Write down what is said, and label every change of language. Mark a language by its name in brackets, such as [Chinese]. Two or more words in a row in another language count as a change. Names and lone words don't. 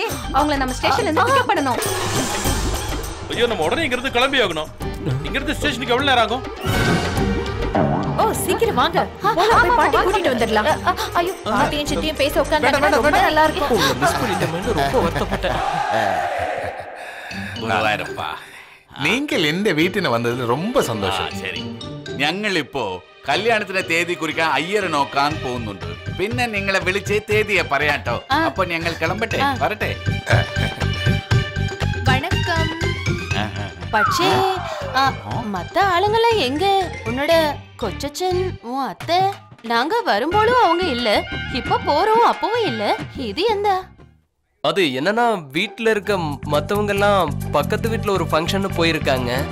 [Tamil] அவங்கள நம்ம ஸ்டேஷன்ல இருந்து பிக்கப் பண்ணனும். ஐயோ, நம்ம உடனே இங்க இருந்து கிளம்பி ஆகணும். இங்க இருந்து ஸ்டேஷனுக்கு எவ்வளவு நேரம் ஆகும்? ஓ, சீக்கிரம் வாங்க. போலாம், போய் பாட்டி கூட்டிட்டு வந்துடலாம். ஐயோ, பாட்டியும் சித்தியும் பேச உட்கார்ந்தா ரொம்ப நல்லா இருக்கும். உங்களை மிஸ் பண்ணிட்டேன்னு ரொம்ப வருத்தப்பட்டேன். [Malayalam] ഗുരുവായൂരപ്പാ, നിങ്ങൾ എന്റെ വീട്ടിന് വന്നതിൽ ரொம்ப സന്തോഷം. ശരി, ഞങ്ങൾ ഇപ്പോ കല്യാണത്തിന്റെ തീയതി കുറിക്കാൻ അയ്യരെ നോക്കാൻ പോകുന്നുണ്ട്. പിന്നെ നിങ്ങളെ വിളിച്ച് തീയതിയെ പറയാട്ടോ. അപ്പൊ ഞങ്ങൾ കിളമ്പട്ടെ, വരട്ടെ. [Tamil] வணக்கம். പക്ഷേ மத்த ஆளுங்கெல்லாம் எங்க? உன்னோட கொச்சச்சன், உன் அத்தை. நாங்க வரும்போதும் அவங்க இல்ல, இப்ப போறோம் அப்பவும் இல்ல. இது எந்த? அது என்னன்னா, வீட்ல இருக்க மத்தவங்க எல்லாம் பக்கத்து வீட்ல ஒரு ஃபங்க்ஷன் போயிருக்காங்க.